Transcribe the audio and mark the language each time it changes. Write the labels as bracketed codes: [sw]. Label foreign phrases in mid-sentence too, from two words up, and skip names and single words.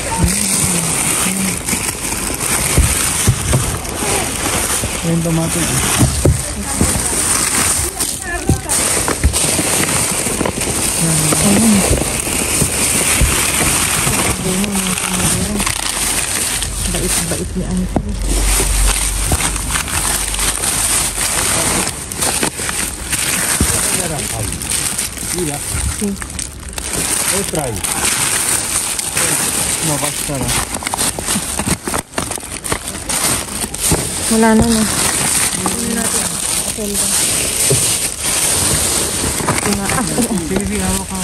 [tl] Yung tomato. Bait ni Uncle. [es] Mira. Sí. Otra ahí. No va a estar. [tl] Wala na na. Okay ba? Sige, hawak ka.